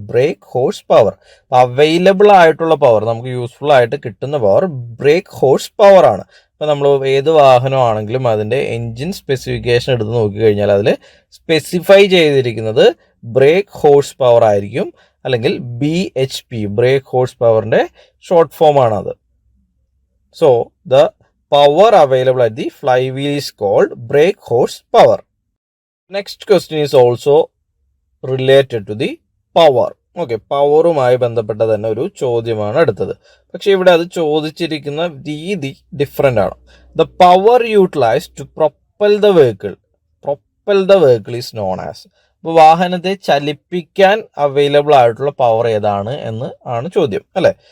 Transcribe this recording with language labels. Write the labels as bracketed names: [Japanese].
[Malayalam] Break horse power, available ആയിട്ടുള്ള power, നമുക്ക് useful ആയിട്ട് കിട്ടുന്ന പവർ ബ്രേക്ക് ഹോഴ്സ് പവർ ആണ്. ഇപ്പോൾ നമ്മൾ ഏത് വാഹനമാണെങ്കിലും അതിൻ്റെ എൻജിൻ സ്പെസിഫിക്കേഷൻ എടുത്ത് നോക്കിക്കഴിഞ്ഞാൽ അതിൽ സ്പെസിഫൈ ചെയ്തിരിക്കുന്നത് ബ്രേക്ക് ഹോഴ്സ് പവർ ആയിരിക്കും, അല്ലെങ്കിൽ BHP, break horse പവറിൻ്റെ short form ആണത്. [English] So the power available at the flywheel is called brake horsepower. Next question is also related to the power. [Malayalam] Okay, പവറുമായി ബന്ധപ്പെട്ട തന്നെ ഒരു ചോദ്യമാണ് അടുത്തത്. പക്ഷെ ഇവിടെ അത് ചോദിച്ചിരിക്കുന്ന രീതി ഡിഫറെൻ്റ് ആണ്. [English] The power utilise to propel the vehicle is known as. [Malayalam] അപ്പോൾ വാഹനത്തെ ചലിപ്പിക്കാൻ അവൈലബിൾ ആയിട്ടുള്ള പവർ ഏതാണ് എന്ന് ആണ് ചോദ്യം, അല്ലേ?